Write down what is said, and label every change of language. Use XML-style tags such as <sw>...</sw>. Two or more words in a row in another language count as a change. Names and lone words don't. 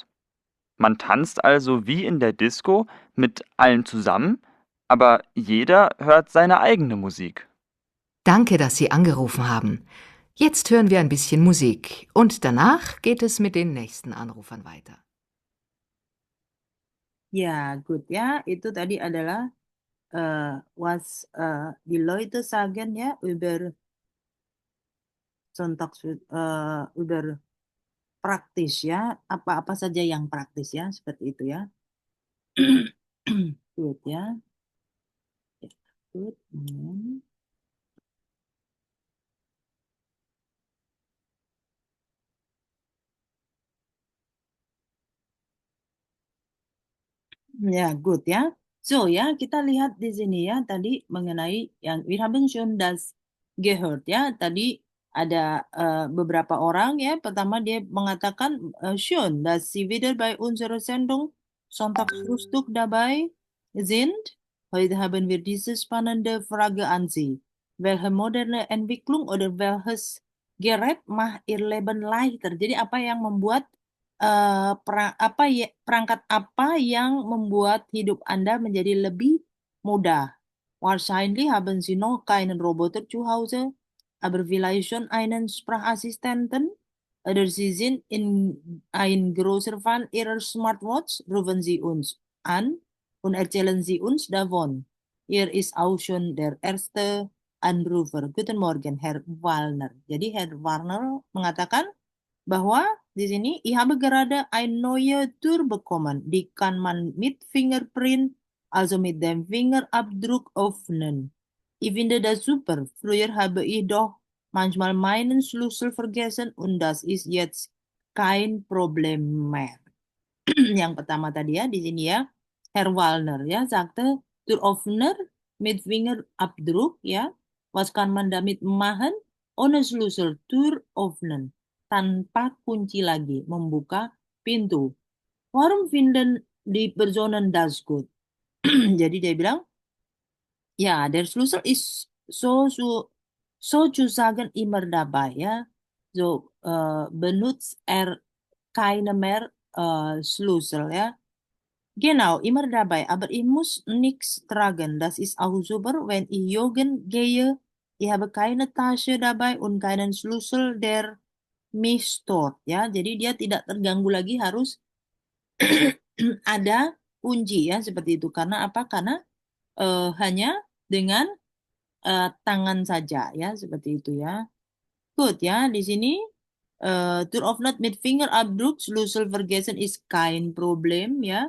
<de>Man tanzt also wie in der Disco mit allen zusammen, aber jeder hört seine eigene Musik. Danke, dass Sie angerufen haben. Jetzt hören wir ein bisschen Musik und danach geht es mit den nächsten Anrufern weiter.</de> <id>Ya, good ya. Itu tadi adalah</id> <de>was die Leute sagen</de> <id>ya</id> <de>über über</de> <id>praktis ya, apa-apa saja yang praktis ya, seperti itu ya. Good ya. Ya, good. Ya, good ya. So ya, kita lihat di sini ya tadi mengenai yang</id> <de>wir haben schon das gehört</de> <id>ya. Tadi ada beberapa orang ya. Pertama dia mengatakan</id> <de>schön, dass Sie wieder bei unserer Sendung Sonntagsfrühstück dabei sind. Heute haben wir diese spannende Frage an Sie. Welche moderne Entwicklung oder welches Gerät macht Ihr Leben leichter?</de> <id>Jadi apa yang membuat perangkat apa yang membuat hidup Anda menjadi lebih mudah?</id> <de>Wahrscheinlich haben Sie noch keinen Roboter zu Hause, aber vielleicht schon einen Sprachassistenten. Oder Sie sind in ein großer Fan Ihrer Smartwatch. Rufen Sie uns an und erzählen Sie uns davon. Hier ist auch schon der erste Anrufer. Guten Morgen, Herr Wallner.</de> <id>Jadi Herr Wallner mengatakan bahwa di sini</id> <de>ich habe gerade eine neue Tür bekommen. Die kann man mit Fingerprint, also mit dem Fingerabdruck öffnen. Ich finde das super. Früher habe ich doch manchmal meinen Schlüssel vergessen und das ist jetzt kein Problem mehr.</de> <id>Yang pertama tadi ya di sini ya Herr Wallner ya</id> <de>sagte Türöffner mit Fingerabdruck ya was kann man damit machen ohne Schlüssel Tür öffnen</de> <id>tanpa kunci lagi membuka pintu.</id> <de>Warum finden die Personen das gut?</de> <id>Jadi dia bilang</id> <de>ja der Schlüssel ist sozusagen immer dabei ya so benutzt keine mehr Schlüssel ya. Genau, immer dabei, aber ich muss nichts tragen. Das ist auch super, wenn ich joggen gehe. Ich habe keine Tasche dabei und keinen Schlüssel, der mich stört.</de> <id>Ya, jadi dia tidak terganggu lagi harus ada kunci ya seperti itu. Karena apa? Karena hanya dengan tangan saja ya seperti itu ya. Good ya di sini.</id> <de>Tour of not mit Fingerabdruck, Schlüssel vergessen ist kein Problem ya.</de>